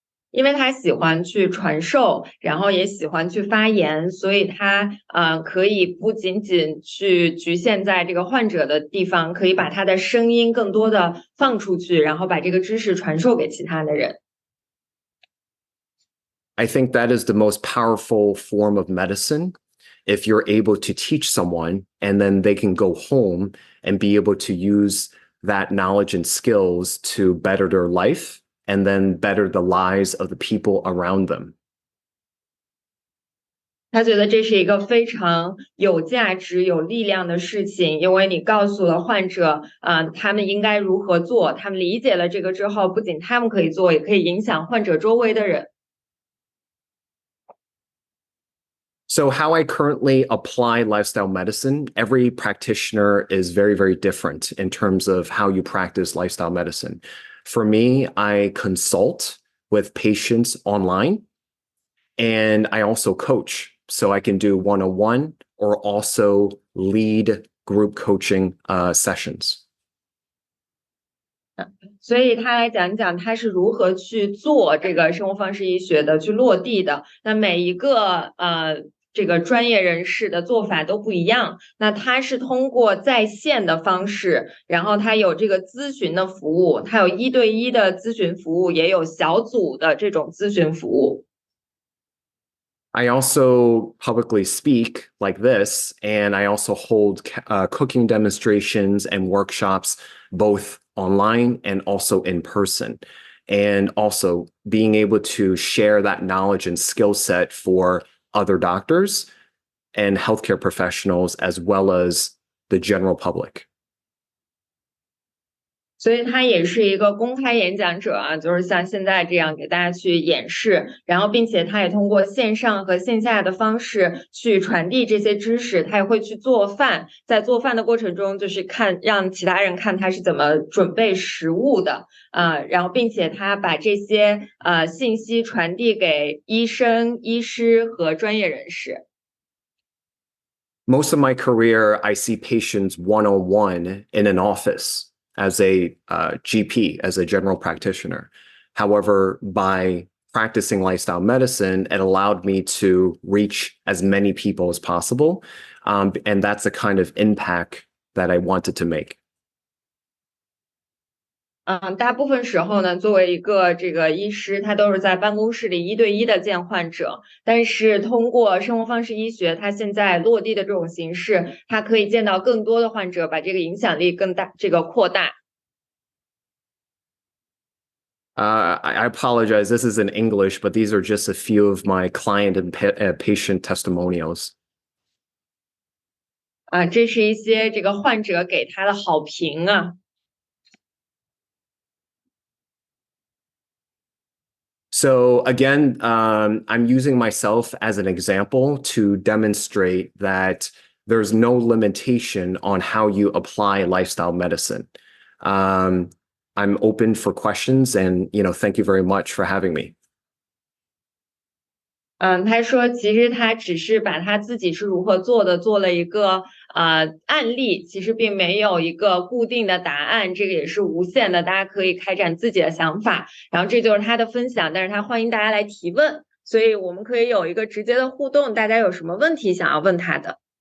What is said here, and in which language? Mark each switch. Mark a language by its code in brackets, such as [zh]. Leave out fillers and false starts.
[zh] 因为他喜欢去传授，然后也喜欢去发言，所以他可以不仅仅去局限在这个患者的地方，可以把他的声音更多的放出去，然后把这个知识传授给其他的人。 [en] I think that is the most powerful form of medicine. If you're able to teach someone and then they can go home and be able to use that knowledge and skills to better their life and then better the lives of the people around them. [zh] 他觉得这是一个非常有价值、有力量的事情，因为你告诉了患者，他们应该如何做，他们理解了这个之后，不仅他们可以做，也可以影响患者周围的人。 [en] So, how I currently apply lifestyle medicine, every practitioner is very, very different in terms of how you practice lifestyle medicine. For me, I consult with patients online and I also coach. So, I can do one-on-one or also lead group coaching sessions. [zh] 所以他来讲讲他是如何去做这个生活方式医学的，去落地的。那每一个这个专业人士的做法都不一样。那他是通过在线的方式，然后他有这个咨询的服务，他有1对1的咨询服务，也有小组的这种咨询服务。 [en] I also publicly speak like this, and I also hold cooking demonstrations and workshops, both online and also in person. And also being able to share that knowledge and skill set for other doctors and healthcare professionals, as well as the general public. [zh] 所以他也是一个公开演讲者啊，就是像现在这样给大家去演示，然后并且他也通过线上和线下的方式去传递这些知识，他也会去做饭，在做饭的过程中就是让其他人看他是怎么准备食物的然后并且他把这些信息传递给医生、医师和专业人士。 [en] Most of my career, I see patients one-on-one in an office as a GP, as a general practitioner. However, by practicing lifestyle medicine, it allowed me to reach as many people as possible. And that's the kind of impact that I wanted to make. [zh] 大部分时候呢，作为一个这个医师，他都是在办公室里1对1的见患者。但是通过生活方式医学，它现在落地的这种形式，它可以见到更多的患者，把这个影响力更大，这个扩大。 [en] I apologize. This is in English, but these are just a few of my client and patient testimonials. [zh] 这是一些这个患者给他的好评啊。 [en] So again, I'm using myself as an example to demonstrate that there's no limitation on how you apply lifestyle medicine. I'm open for questions, and thank you very much for having me. [zh] 他说其实他只是把他自己是如何做的做了一个案例，其实并没有一个固定的答案，这个也是无限的，大家可以开展自己的想法。然后这就是他的分享，但是他欢迎大家来提问，所以我们可以有一个直接的互动，大家有什么问题想要问他的？